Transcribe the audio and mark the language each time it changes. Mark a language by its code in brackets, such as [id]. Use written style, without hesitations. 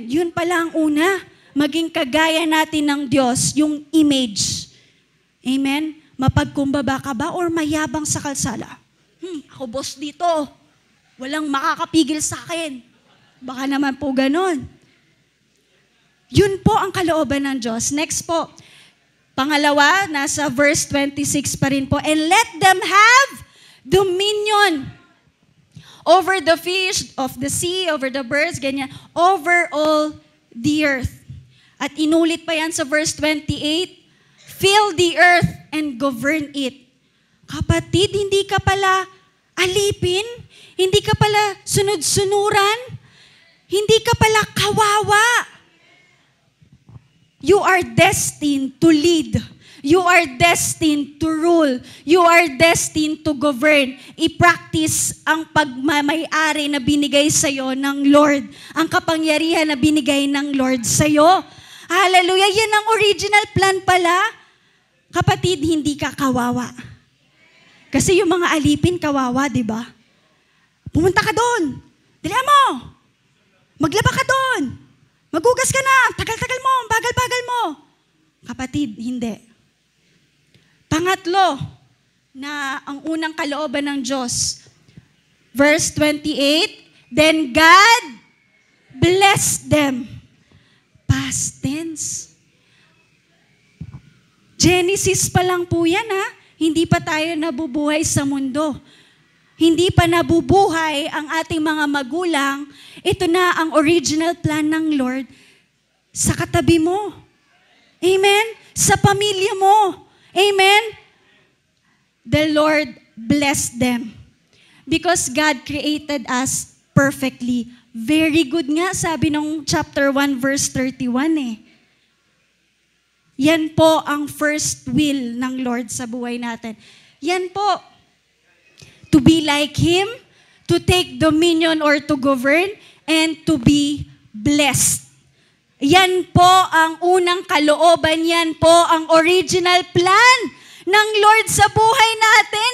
[tl] Yun pala ang una, maging kagaya natin ng Diyos, yung image. Amen? Mapagkumbaba ka ba or mayabang sa kalsada? Ako boss dito. Walang makakapigil sa akin. Baka naman po ganon. Yun po ang kalooban ng Diyos. Next po. Pangalawa, nasa verse 26 pa rin po. [en] And let them have dominion over the fish of the sea, over the birds, ganyan, over all the earth. [tl] At inulit pa yan sa [en] verse 28, fill the earth and govern it. [tl] Kapatid, hindi ka pala alipin, hindi ka pala sunod-sunuran, hindi ka pala kawawa. [en] You are destined to lead. You are destined to rule. You are destined to govern. [tl] I-practice ang pagmamayari na binigay sa'yo ng Lord. Ang kapangyarihan na binigay ng Lord sa'yo. Hallelujah! Yan ang original plan pala. Kapatid, hindi ka kawawa. Kasi yung mga alipin, kawawa, di ba? Pumunta ka doon. Dali mo. Maglaba ka doon. Magugas ka na. Tagal-tagal mo. Bagal-bagal mo. Kapatid, hindi. Pangatlo, na ang unang kalooban ng Diyos. [en] Verse 28, Then God blessed them. Past tense. [tl] Genesis pa lang po yan, ha? Hindi pa tayo nabubuhay sa mundo. Hindi pa nabubuhay ang ating mga magulang. Ito na ang original plan ng Lord sa katabi mo. [en] Amen? [tl] Sa pamilya mo. [en] Amen? The Lord blessed them. Because God created us perfectly. Very good nga, [tl] sabi nung [en] chapter 1, verse 31 eh. [tl] Yan po ang [en] first will [tl] ng Lord sa buhay natin. Yan po. [en] To be like Him, to take dominion or to govern, and to be blessed. [tl] Yan po ang unang kalooban, yan po ang original plan ng Lord sa buhay natin.